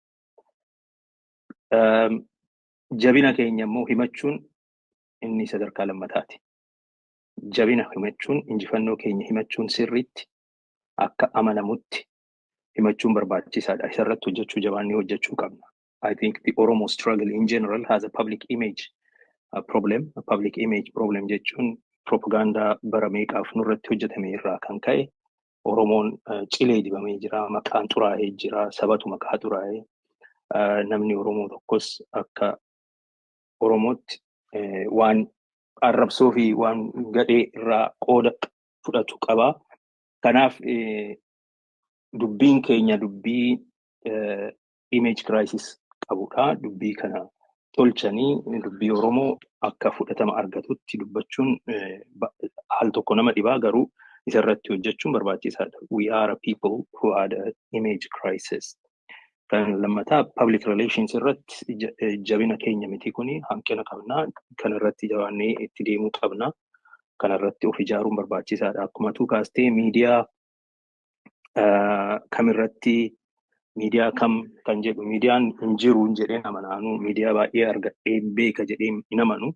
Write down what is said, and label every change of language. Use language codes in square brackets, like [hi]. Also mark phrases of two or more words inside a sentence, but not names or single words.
[om] Jabina keenya immoo himachuun inni sadarkaa lammataati. Jabina himachuun injifannoo keenya himachuun sirriitti akka amanamutti himachuun barbaachisaadha. Isarratti hojjechuu jabaannee hojjechuu qabna. [en] I think the Oromo struggle in general has a public image problem. A public image problem [om] jechuun propaganda bara meeqaaf nurratti hojjetame irraa kan ka'e Oromoon cilee dibamee jira, maqaan xuraa'ee jira, sabatu maqaa xuraa'ee. Namni Oromoo tokkos akka Oromootti waan arrabsoo fi waan gadhee irraa qooda fudhatu qaba. Kanaaf dubbiin keenya dubbii [en] image crisis [om] qabudha. Dubbii kana tolchanii dubbii Oromoo akka fudhatama argatutti dubbachuun haal tokko nama dhibaa garuu isarratti hojjechuun barbaachisaadha. [en] We are a people who had an image crisis. [om] Kan lammataa [en] public relations [om] irratti jabina keenya miti kuni hanqina qabna. Kan irratti jabaannee itti deemuu qabna. Kan irratti of ijaaruun barbaachisaadha. Akkuma tuukaastee miidiyaa kamirratti miidiyaa kam kan jedhu miidiyaan hin jiru hin jedheen amanaanu miidiyaa baay'ee argadhee beeka jedheen hin amanu.